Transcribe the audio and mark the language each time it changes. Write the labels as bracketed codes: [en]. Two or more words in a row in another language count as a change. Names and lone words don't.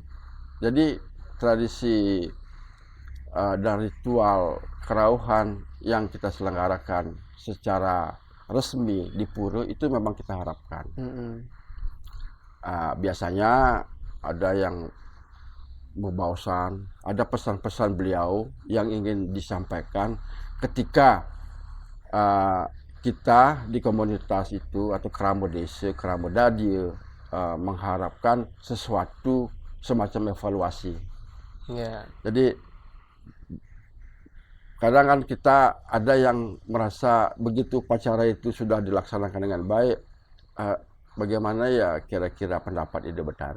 [id] Jadi tradisi dan ritual kerauhan yang kita selenggarakan secara resmi di pura itu memang kita harapkan. Biasanya ada yang bebaosan, ada pesan-pesan beliau yang ingin disampaikan ketika kita di komunitas itu atau kerama desa, kerama dadia mengharapkan sesuatu semacam evaluasi. Jadi kadang kan kita ada yang merasa begitu upacara itu sudah dilaksanakan dengan baik, bagaimana ya kira-kira pendapat ide betara?